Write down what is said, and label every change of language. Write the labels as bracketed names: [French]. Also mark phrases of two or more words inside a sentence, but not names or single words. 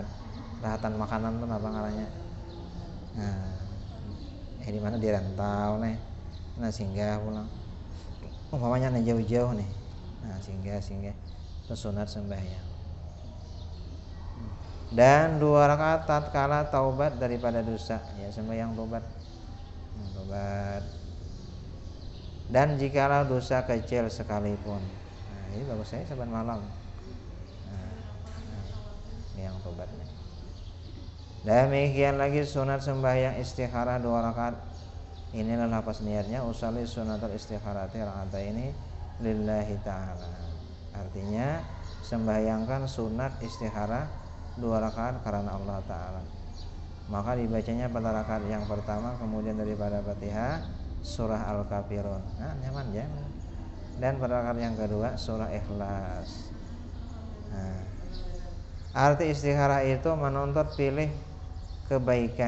[Banjar] Rahatan makanan tuh apa ngarannya? Nah, di mana di rantau nih. Nah, singgah pulang. Umpamanya nih jauh-jauh nih. Nah, singgah terus sunat sembahyang. [Indonesian] Dan 2 rakaat tatkala taubat daripada dosa, ya sembahyang tobat. Tobat. Dan jikalau dosa kecil sekalipun. [Banjar] Nah, ini bagus saya saban malam. Yang tobatnya. [Indonesian] Demikian lagi sunat sembahyang istikharah 2 rakaat. [Banjar] Inilah lapas niatnya [Arabic] أصلي سنة الاستخارة ركعتين لله تعالى. [Indonesian] Artinya sembahyangkan sunat istikharah 2 rakaat karena Allah Ta'ala. Maka dibacanya pada rakaat yang pertama, kemudian daripada Fatihah surah Al-Kafirun. [Banjar] Nah, nyaman ya. [Indonesian] Dan pada rakaat yang kedua surah Ikhlas. Nah, arti istikharah itu menuntut pilih kebaikan.